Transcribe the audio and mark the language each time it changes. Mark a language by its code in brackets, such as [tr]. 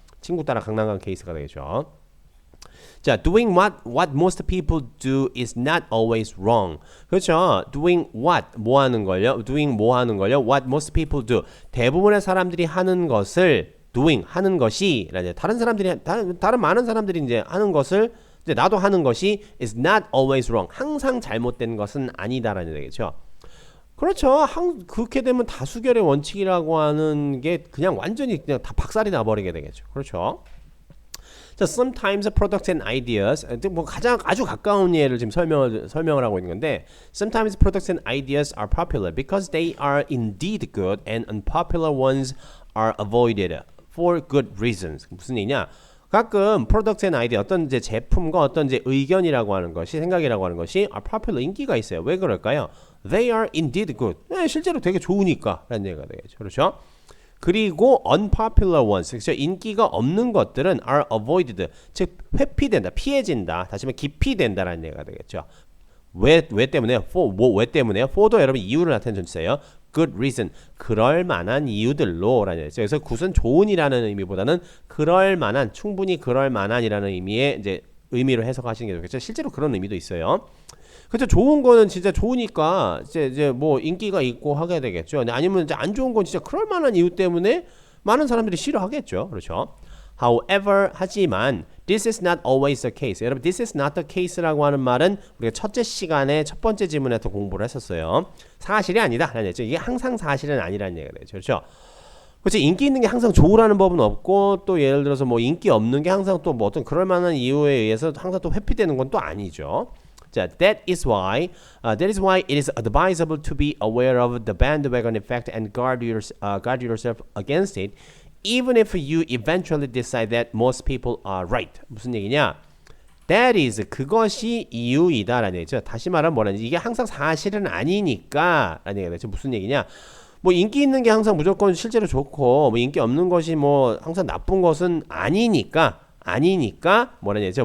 [ko] 친구 따라 강남간 케이스가 되겠죠. [en] 자, doing what most people do is not always wrong. [ko] 그렇죠. doing what 뭐 하는 걸요? doing 뭐 하는 걸요? [en] what most people do. [ko] 대부분의 사람들이 하는 것을 doing 하는 것이 다른 사람들이 다른 많은 사람들이 이제 하는 것을 이제 나도 하는 것이 [en] is not always wrong. [ko] 항상 잘못된 것은 아니다라는 얘기죠. 그렇죠. 그렇게 되면 다수결의 원칙이라고 하는 게 그냥 완전히 그냥 다 박살이 나버리게 되겠죠. 그렇죠. [en] 자, sometimes products and ideas [ko] 뭐 가장 아주 가까운 예를 지금 설명을 하고 있는 건데 [en] sometimes products and ideas are popular because they are indeed good and unpopular ones are avoided for good reasons. [ko] 무슨 얘기냐? 가끔 products and idea 어떤 이제 제품과 어떤 이제 의견이라고 하는 것이 생각이라고 하는 것이 [en] are popular [ko] 인기가 있어요. 왜 그럴까요? [en] They are indeed good. [ko] 실제로 되게 좋으니까 라는 얘기가 되겠죠. 그렇죠? 그리고 unpopular ones, 그렇죠? 인기가 없는 것들은 [en] are avoided, [ko] 즉 회피된다, 피해진다, 다시 말해 기피된다라는 얘기가 되겠죠. 왜 때문에요? 왜 때문에요? for도 여러분 이유를 나타내는 전치사예요. good reason, 그럴 만한 이유들로라는 얘기죠. 그래서 굿은 좋은이라는 의미보다는 그럴 만한, 충분히 그럴 만한이라는 의미의 이제 의미로 해석하시는 게 좋겠죠. 실제로 그런 의미도 있어요. 그렇죠. 좋은 거는 진짜 좋으니까 이제 뭐 인기가 있고 하게 되겠죠. 아니면 이제 안 좋은 건 진짜 그럴 만한 이유 때문에 많은 사람들이 싫어하겠죠. 그렇죠. [en] However, [ko] 하지만 [en] this is not always the case. [ko] 여러분, [en] this is not the case [ko] 라고 하는 말은 우리가 첫째 시간에 첫 번째 지문에서 공부를 했었어요. 사실이 아니다. 라는 얘기죠. 이게 항상 사실은 아니라는 얘기가 되죠. 그렇죠. 그렇지. 인기 있는 게 항상 좋으라는 법은 없고 또 예를 들어서 뭐 인기 없는 게 항상 또 뭐 어떤 그럴 만한 이유에 의해서 항상 또 회피되는 건 또 아니죠. [en] 자, that is why it is advisable to be aware of the bandwagon effect and guard yourself against it, even if you eventually decide that most people are right. [ko] 무슨 얘기냐? [en] That is [ko] 그것이 이유이다라는 얘기죠. 다시 말하면 뭐라는지 이게 항상 사실은 아니니까라는 얘기가 되죠. 무슨 얘기냐? 뭐 인기 있는 게 항상 무조건 실제로 좋고 뭐 인기 없는 것이 뭐 항상 나쁜 것은 아니니까 뭐라는 얘기죠.